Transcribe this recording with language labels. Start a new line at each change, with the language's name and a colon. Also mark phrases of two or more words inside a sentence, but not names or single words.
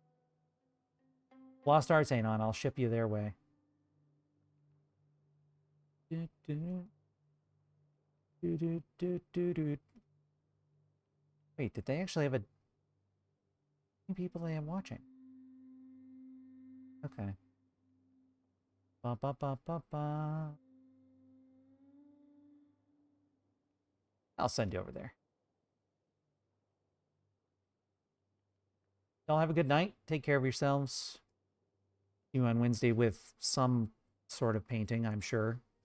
English: Lost Arts ain't on. I'll ship you their way. Wait, did they actually have a... How many people they have watching? Okay. Ba ba ba ba ba. I'll send you over there. Y'all have a good night. Take care of yourselves. See you on Wednesday with some sort of painting, I'm sure.